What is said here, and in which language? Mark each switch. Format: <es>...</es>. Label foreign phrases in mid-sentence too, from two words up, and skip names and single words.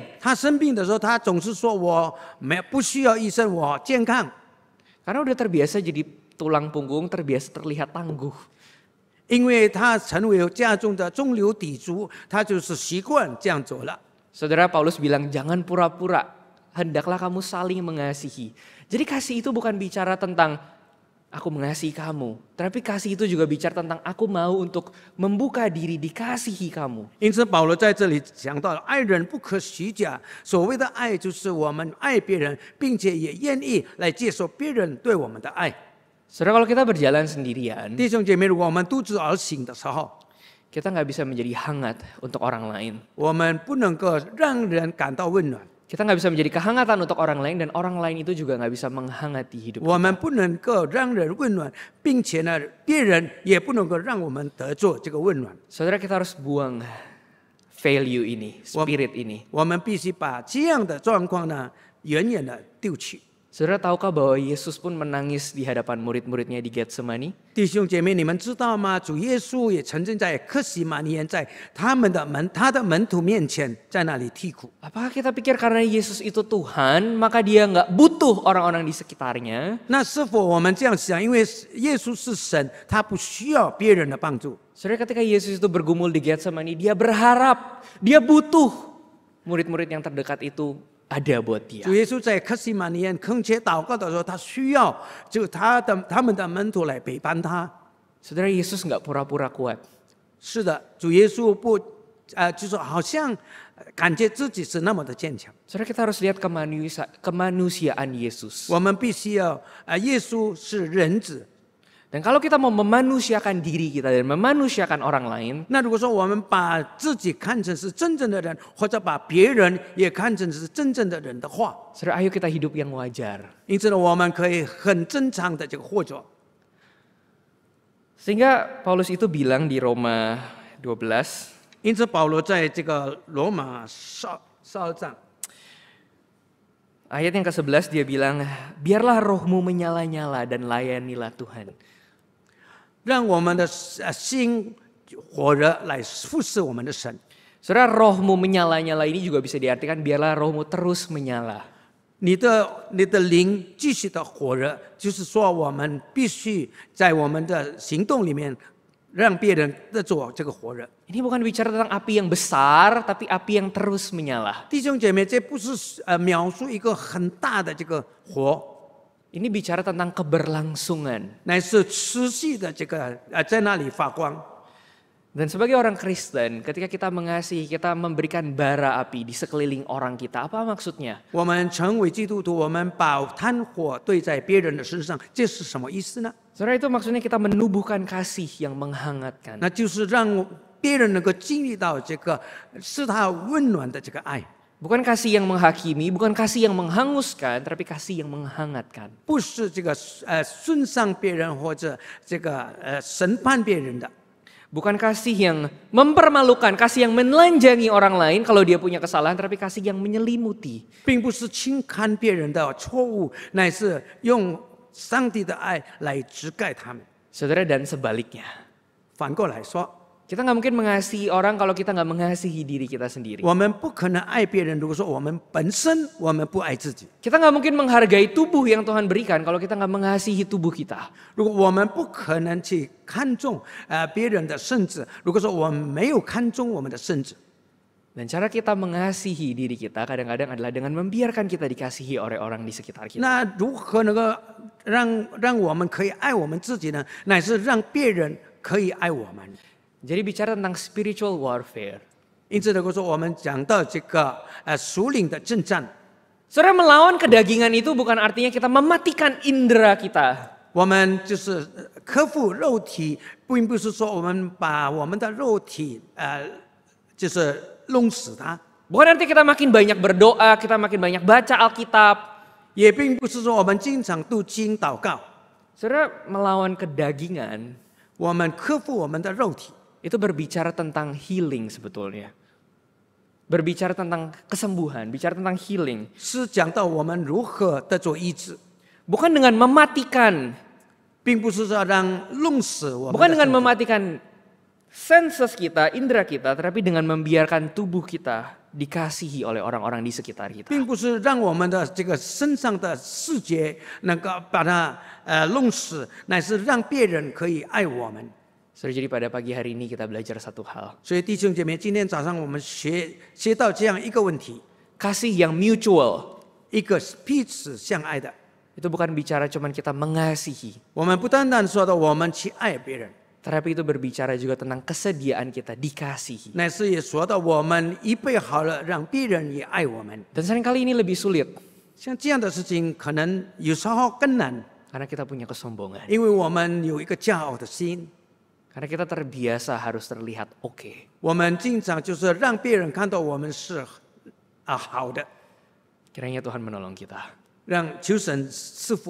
<zh>他生病的时候，他总是说我不需要医生，我健康。</zh> <id>Karena udah terbiasa jadi tulang punggung, terbiasa terlihat tangguh.</id> <zh>因为他成为家中的中流砥柱，他就是习惯这样做了。</zh> <id>Saudara, Paulus bilang jangan pura-pura. Hendaklah kamu saling mengasihi. Jadi kasih itu bukan bicara tentang aku mengasihi kamu. Tapi kasih itu juga bicara tentang aku mau untuk membuka diri dikasihi kamu.</id> <zh>因此，保罗在这里讲到了，爱人不可虚假。所谓的爱，就是我们爱别人，并且也愿意来接受别人对我们的爱。</zh> <id>Saudara, kalau kita berjalan sendirian,</id> <zh>弟兄姐妹，如果我们独自而行的时候，</zh> <id>kita nggak bisa menjadi hangat untuk orang lain.</id> <zh>我们不能够让人感到温暖，</zh> <id>Kita nggak bisa menjadi kehangatan untuk orang lain dan orang lain itu juga nggak bisa menghangati hidup</id> <zh>我</zh> <id>kita.</id> <zh>们不能够让人温暖，并且呢，别人也不能够让我们得着这个温暖。</zh> <id>Saudara, kita harus buang value ini, spirit ini.</id> <zh>我们必须把这样的状况呢，远远的丢弃。</zh> <id>Saudara, tahukah bahwa Yesus pun menangis di hadapan murid-muridnya di Getsemani?</id> <zh>弟兄姐妹，你们知道吗？主耶稣也曾经在客西马尼园，在他的门徒面前，在那里啼哭。</zh> <id>Apakah kita pikir karena Yesus itu Tuhan, maka dia nggak butuh orang-orang di sekitarnya?</id> <zh>那是否我们这样想？因为耶稣是神，他不需要别人的帮助。</zh> <id>Saudara, ketika Yesus itu bergumul di Getsemani, dia berharap, dia butuh murid-murid yang terdekat itu ada buat dia.</id> <zh>主耶稣在客西马尼园恳切祷告的时候，他需要就他们的门徒来陪伴他。</zh> <id>Saudara, Yesus nggak pura-pura kuat.</id> <zh>是的，主耶稣不就是好像感觉自己是那么的坚强。</zh> <id>Saudara, kita harus lihat kemanusiaan Yesus.</id> <zh>我们必须要耶稣是人子。</zh> <id>Dan kalau kita mau memanusiakan diri kita dan memanusiakan orang lain,</id> <zh>那如果说我们把自己看成是真正的人，或者把别人也看成是真正的人的话，</zh> <id>saudara, ayo kita hidup yang wajar.</id> <zh>因此呢，我们可以很正常的这个活着。</zh> <id>Sehingga Paulus itu bilang di Roma 12,</id> <zh>因此保罗在这个罗马12章</zh> <id>ayat yang ke-11 dia bilang, biarlah rohmu menyala-nyala dan layanilah Tuhan.</id> <zh>让我们的心火热来服侍我们的神。</zh> <id>Saudara, rohmu menyala-nyala ini juga bisa diartikan biarlah rohmu terus menyala.</id> <zh>你的灵继续的火热，就是说我们必须在我们的行动里面让别人得着这个火热。</zh> <id>Ini bukan bicara tentang api yang besar, tapi api yang terus menyala.</id> <zh>弟兄姐妹，这不是描述一个很大的这个火，</zh> <id>Ini bicara tentang keberlangsungan.</id> <zh>乃是持续的这个在那里发光。</zh> <id>Dan sebagai orang Kristen, ketika kita mengasihi, kita memberikan bara api di sekeliling orang kita. Apa maksudnya?</id> <zh>我们成为基督徒，我们把炭火对在别人的身上，这是什么意思呢？</zh> <id>Saudara, itu maksudnya kita menubuhkan kasih yang menghangatkan.</id> <zh>那就是让别人能够经历到这个是他温暖的这个爱，</zh> <id>Bukan kasih yang menghakimi, bukan kasih yang menghanguskan, tapi kasih yang menghangatkan.</id> <zh>不是这个损伤别人或者这个审判别人的。</zh> <id>Bukan kasih yang mempermalukan, kasih yang menelanjangi orang lain kalau dia punya kesalahan, tapi kasih yang menyelimuti.</id> <zh>并不是轻看别人的错误，乃是用上帝的爱来遮盖他们。</zh> <id>Saudara, dan sebaliknya.</id> <zh>反过来说，</zh> <id>Kita nggak mungkin mengasihi orang kalau kita nggak mengasihi diri kita sendiri.</id> <zh>我们不可能爱别人。如果说我们本身我们不爱自己，</zh> <id>Kita nggak mungkin menghargai tubuh yang Tuhan berikan kalau kita nggak mengasihi tubuh kita.</id> <zh>如果我们不可能去看重别人的圣子，如果说我们没有看重我们的圣子，</zh> <id>Dan cara kita mengasihi diri kita kadang-kadang adalah dengan membiarkan kita dikasihi oleh orang di sekitar kita.</id> <zh>那如何能够让我们可以爱我们自己呢？乃是让别人可以爱我们。</zh> <id>Jadi bicara tentang</id> <en>spiritual warfare.</en> <zh>因此，如果说我们讲到这个属灵的征战，</zh> <id>Saudara, melawan kedagingan itu bukan artinya kita mematikan indera kita.</id> <zh>我们就是克服肉体，并不是说我们把我们的肉体就是弄死它，</zh> <id>Bukan artinya kita makin banyak berdoa, kita makin banyak baca Alkitab.</id> <zh>也并不是说我们经常读经祷告，</zh> <id>Saudara, melawan kedagingan</id> <zh>我们克服我们的肉体。</zh> <id>itu berbicara tentang healing sebetulnya. Berbicara tentang kesembuhan, bicara tentang healing.</id> <zh>是讲到我们如何得着医治，</zh> <id>Bukan dengan mematikan,</id> <zh>并不是说让弄死我们的</zh> <id>bukan dengan</id> <zh>身体</zh> <id>mematikan senses kita, indera kita, tetapi dengan membiarkan tubuh kita dikasihi oleh orang-orang di sekitar kita.</id> <zh>并不是让我们的这个身上的视觉能够把它弄死，乃是让别人可以爱我们。</zh> <id>So, jadi pada pagi hari ini kita belajar satu hal.</id> <zh>所以弟兄姐妹，今天早上我们学到这样一个问题，</zh> <id>Kasih yang mutual.</id> <zh>一个彼此相爱的。</zh> <id>Itu bukan bicara cuman kita mengasihi.</id> <zh>我们不单单说到我们去爱别人，</zh> <id>Tetapi itu berbicara juga tentang kesediaan kita dikasihi.</id> <zh>乃是也说到我们预备好了，让别人也爱我们。</zh> <id>Dan seringkali ini lebih sulit.</id> <zh>像这样的事情，可能有时候更难，</zh> <id>Karena kita punya kesombongan.</id> <zh>因为我们有一个骄傲的心，</zh> <id>Karena kita terbiasa harus terlihat oke.</id> <zh>我们经常就是让别人看到我们是好的，</zh> <id>Kiranya Tuhan menolong kita.</id>